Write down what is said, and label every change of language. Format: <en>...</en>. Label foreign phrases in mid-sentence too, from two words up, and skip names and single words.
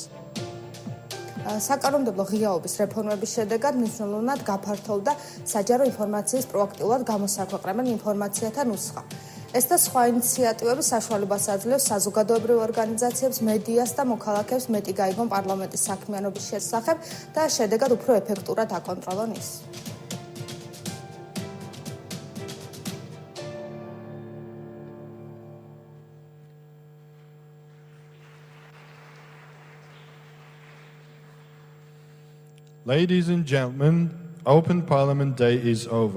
<ka>საკანონმდებლო ღიაობის რეფორმების შედეგად მნიშვნელოვნად გაფართოვდა საჯარო ინფორმაციის პროაქტიულად გამოსაქვეყნებელ ინფორმაციათა ნუსხა. ეს და სხვა ინიციატივები საშუალებას აძლევს საზოგადოებრივ ორგანიზაციებს, მედიას და მოქალაქეებს მეტი გაიგონ პარლამენტის საქმიანობის შესახებ და შედეგად უფრო ეფექტურად აკონტროლონ ის.</ka> <en>Ladies and gentlemen, Open Parliament Day is over.</en>